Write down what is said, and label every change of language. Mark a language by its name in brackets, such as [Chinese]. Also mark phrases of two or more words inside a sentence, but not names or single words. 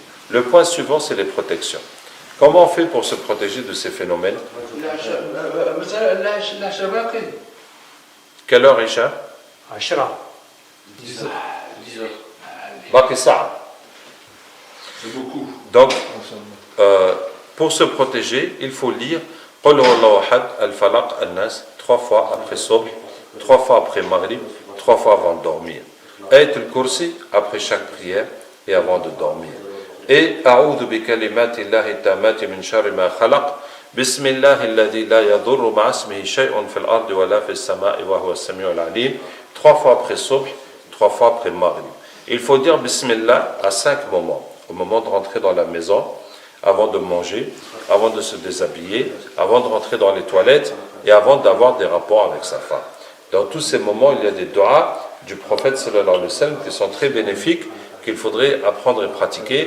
[French] Le point suivant, c'est les protections. Comment on fait pour se protéger de ces phénomènes? Quelle heure, Isha? C'est beaucoup. Donc, pour se protéger, il faut lire [Arabic] قل هو الله أحد الفلق الناس, [French] 3 fois après Subh, 3 fois après Maghrib, 3 fois avant de dormir. Ayat al-Kursi après chaque prière et avant de dormir. [Arabic] Et أعوذ بكلمات الله التامات من شر ما خلق. بسم الله الذي لا يضر مع اسمه شيء في الأرض ولا في السماء وهو السميع العليم. [French] 3 fois après Subh, 3 fois après Maghrib. Il faut dire Bismillah à 5 moments. Au moment de rentrer dans la maison, avant de manger, avant de se déshabiller, avant de rentrer dans les toilettes et avant d'avoir des rapports avec sa femme. Dans tous ces moments, il y a des doigts du prophète [Arabic] صلى الله عليه وسلم [French] qui sont très bénéfiques, qu'il faudrait apprendre et pratiquer.